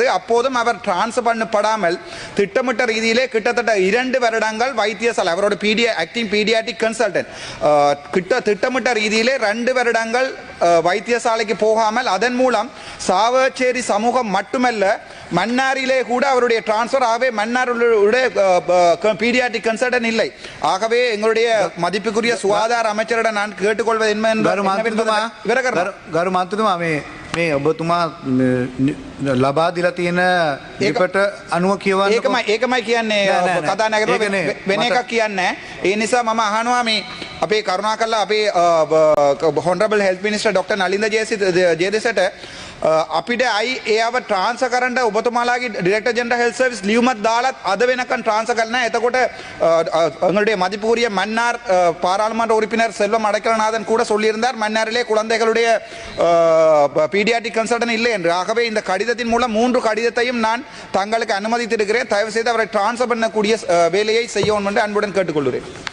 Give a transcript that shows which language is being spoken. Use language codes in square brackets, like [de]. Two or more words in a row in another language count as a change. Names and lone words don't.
[ta] அப்போதும் அவர் டிரான்ஸ்ஃபர் பண்ணப்படாமல் திட்டமிட்ட ரீதியிலே கிட்டத்தட்ட 2 வருடங்கள் வைத்தியசாலை அவரோட [en] acting paediatric consultant [ta] திட்டமிட்ட ரீதியிலே 2 வருடங்கள் வைத்தியசாலைக்கு போகாமல் அதன் மூலம் சாவச்சேரி சமூகம் மட்டுமல்ல மன்னாரிலே கூட அவருடைய டிரான்ஸ்ஃபர் ஆகவே மன்னாருடைய [en] paediatric consultant [ta] இல்லை. ஆகவே எங்களுடைய மதிப்புக்குரிய சுகாதார அமைச்சரிடம் நான் கேட்டுக்கொள்வது என்ன [si] ගරු මන්ත්‍රීතුමා මේ ඔබතුමා ලබා දීලා තියෙන ඒකට අනුව කියවන්න ඒකමයි කියන්නේ කතානායකතුමා වෙන එකක් කියන්නේ. ඒ නිසා මම අහනවා මේ අපේ කරුණාකරලා අපේ [en] honorable health minister Dr. [si] නලින්ද ජයදේසට අපිට ඒව ට්‍රාන්ස්ෆර් කරන්න ඔබතුමාලාගේ [en] director general health service [si] ලියුමක් දාලත් අද වෙනකන් ட்ரான்ஸ்ஃபர் කරලා නැහැ. [ta] එතකොට எங்களுடைய மதிப்புக்குரிய மன்னார் பாராளுமன்ற உறுப்பினர் செல்வம் அடைக்கலநாதன் கூட சொல்லியிருந்தார் மன்னாரிலே குழந்தைகளுடைய [en] paediatric consultant [ta] இல்லை என்று. ஆகவே இந்த கடிதத்தின் மூலம் 3 கடிதத்தையும் நான் தங்களுக்கு அனுமதித்திருக்கிறேன். தயவு செய்து அவரை ட்ரான்ஸ்ஃபர் பண்ணக்கூடிய வேலையை செய்யவும் என்று அன்புடன் கேட்டுக்கொள்கிறேன்.